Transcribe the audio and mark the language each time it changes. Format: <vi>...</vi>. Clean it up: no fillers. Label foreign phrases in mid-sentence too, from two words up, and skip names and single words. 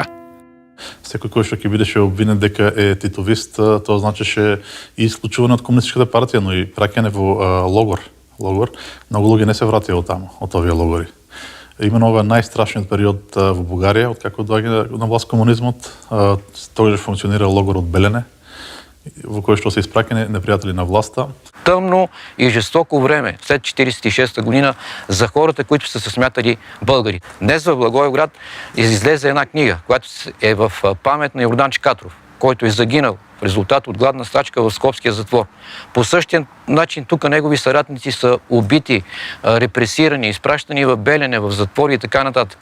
<mk>Секој кој што ќе бидеше обвинет дека е титовист, тоа значеше и исклучување од комунистичката партија, но и праќање во логор. Многу луѓе не се вратија од таму, од овие логори. Именно ова е најстрашниот период во Бугарија, откако доаѓа на власт комунизмот. Тогаш функционира логорот Белене, во кој што се испраќани непријатели на власта.</mk> <bg>Тъмно и жестоко време след 1946 година за хората, които са се смятали българи. Днес в Благоевград излезе една книга, която е в памет на Йордан Чикатров, който е загинал в резултат от гладна стачка в Скопския затвор. По същия начин тук негови съратници са убити, репресирани, изпращани в Белене, в затвори и така нататък.</bg>